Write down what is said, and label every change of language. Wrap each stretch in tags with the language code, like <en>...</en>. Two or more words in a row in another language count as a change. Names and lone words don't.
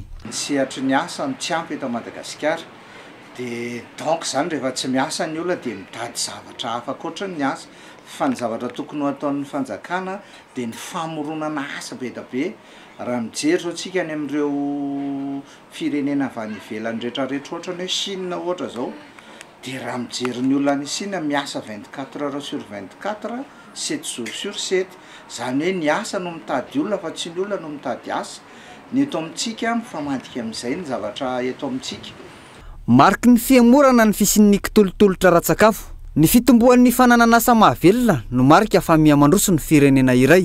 <mg>Sehatry ny asa ny tsy ampy eto Madagasikara dia donc zany rehefa tsy miasa ny olona dia mitady zavatra hafa ankoatra ny asa fa ny zavatra tokony ho ataon'ny fanjakana dia ny famoronana asa be da be raha mijery zao tsika any amin'ireo firenena avy any ivelany rehetrarehetra ohatra ny hoe Chine ohatra zao dia raha mijery ny olona any Chine miasa</mg> <fr>24 heures sur 24 7 jours sur 7</fr> <mg>zany hoe ny asa no mitady olona fa tsy ny olona no mitady asa ny eto amintsika mifamadika amin'izay ny zavatra eto amintsika. Mariky ny fiamorana ny fisian'ny kitolotolotra ra-tsakafo ny fitomboan'ny fananan'asa mahavelona no marika fa mihamandroso ny firenena iray.</mg>